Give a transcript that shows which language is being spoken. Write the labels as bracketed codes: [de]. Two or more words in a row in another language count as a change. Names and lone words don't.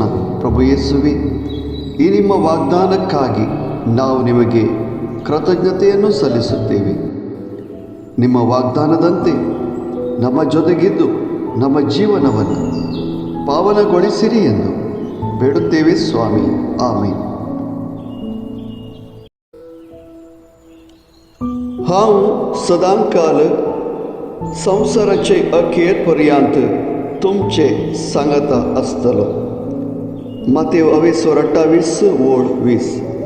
[kn] ಪ್ರಭು ಯೇಸುವೇ, ಈ ನಿಮ್ಮ ವಾಗ್ದಾನಕ್ಕಾಗಿ ನಾವು ನಿಮಗೆ ಕೃತಜ್ಞತೆಯನ್ನು ಸಲ್ಲಿಸುತ್ತೇವೆ. ನಿಮ್ಮ ವಾಗ್ದಾನದಂತೆ ನಮ್ಮ ಜೊತೆಗಿದ್ದು ನಮ್ಮ ಜೀವನವನ್ನು ಪಾವನಗೊಳಿಸಿರಿ ಎಂದು ಬೇಡುತ್ತೇವೆ ಸ್ವಾಮಿ. ಆಮೇನ್. [kok] हांव सदां काल संवसाराचे अखेर पर्यंत तुमचे सांगता आसतलो. मातेव 28:20.